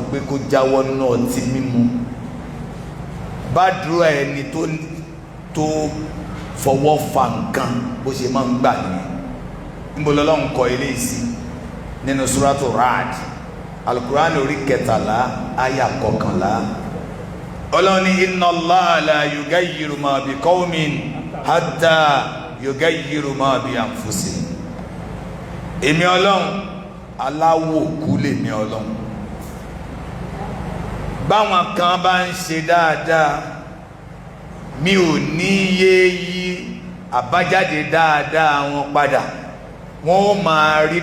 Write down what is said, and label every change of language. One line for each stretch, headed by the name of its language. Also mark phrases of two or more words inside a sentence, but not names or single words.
Yoruba: pé kó jáwọ́ nínú ọtí mímu bá dúró ẹni tó fọwọ́ fa nǹkan bó ṣe máa ń gbà nìyẹn níbo lọ́lọ́run kọ ilé ìsìn nínú suratu Ra'd alukur'an orí 13 àyà 11 ọlọ́run ní
Arabic: إن الله لا يغير ما بقوم حتى يغيروا ما بأنفسهم
Yoruba: èmi ọlọ́run aláwọ̀ kú lèmi ọlọ́run báwọn kan bá ń ṣe dáadáa mi ò ní yé yí àbájáde dáadáa wọn padà wọn ó máa rí